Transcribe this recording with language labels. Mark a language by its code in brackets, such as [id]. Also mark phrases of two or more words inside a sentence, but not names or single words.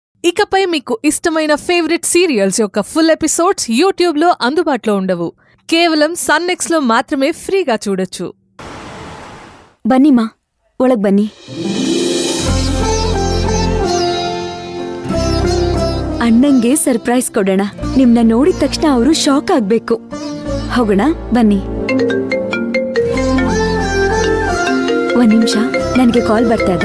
[te] ఇకపై మీకు ఇష్టమైన [en] favorite serials [te] యొక్క [en] full episodes [te] యూట్యూబ్లో అందుబాటులో ఉండవు. కేవలం సన్నెక్స్లో మాత్రమే ఫ్రీగా చూడొచ్చు. [kn] ಬನ್ನಿಮ್ಮ ಒಳಗ್ ಬನ್ನಿ. ಅಣ್ಣಂಗೆ ಸರ್ಪ್ರೈಸ್ ಕೊಡೋಣ. ನಿಮ್ನ ನೋಡಿದ ತಕ್ಷಣ ಅವರು ಶಾಕ್ ಆಗ್ಬೇಕು. ಹೋಗೋಣ ಬನ್ನಿ. ಒಂದ್ ನಿಮಿಷ, ನನಗೆ ಕಾಲ್ ಬರ್ತಾ ಇದೆ.